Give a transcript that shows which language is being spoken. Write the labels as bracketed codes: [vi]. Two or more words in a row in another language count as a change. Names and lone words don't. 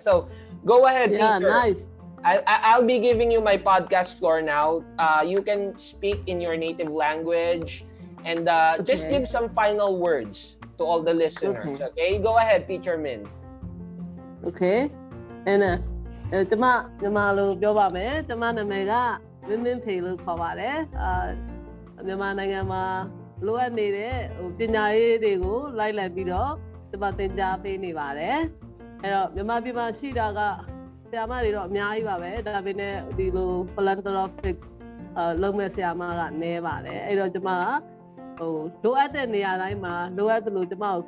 [en] So go ahead, yeah, teacher. nice. I'll be giving you my podcast floor now. You can speak in your native language and just give some final words to all the listeners. Okay, go ahead, Teacher Min. Okay, and [my] ကျမလိုပြောပါမယ် ကျမနာမည်ကမင်းမင်းဖေလို့ခေါ်ပါတယ်မြန်မာနိုင်ငံမှာလိုအပ်နေတဲ့ပညာရေးတွေကိုလိုက်လံပြီးတော့ဒီမှာသင်ကြားပေးနေပါတယ်အဲ့တော့မြန်မာပြည်မှာရှိတာကဆရာမတွေတော့အများကြီးပါပဲဒါပေမဲ့ဒီလို philanthropic လုပ်မဲ့ဆရာမကနည်းပါတယ်အဲ့တော့ကျွန်မကလိုအပ်တဲ့နေရာတိုင်းမှာလိုအပ်သလိုကျွန်မကို